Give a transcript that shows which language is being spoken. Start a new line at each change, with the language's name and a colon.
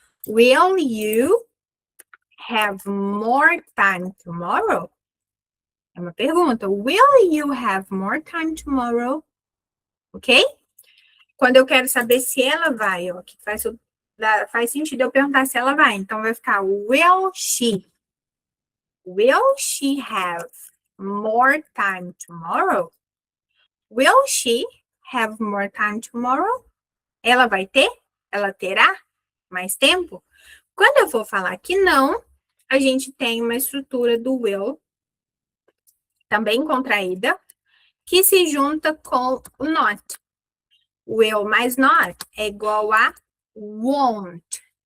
English: Will you have more time tomorrow?
Portuguese: É uma pergunta.
English: Will you have more time tomorrow? Ok?
Portuguese: Quando eu quero saber se ela vai, ó, que faz sentido eu perguntar se ela vai. Então, vai ficar
English: will she? Will she have more time tomorrow? Will she have more time tomorrow?
Portuguese: Ela vai ter? Ela terá mais tempo? Quando eu for falar que não, a gente tem uma estrutura do will, também contraída, que se junta com o not. Will mais not é igual a won't.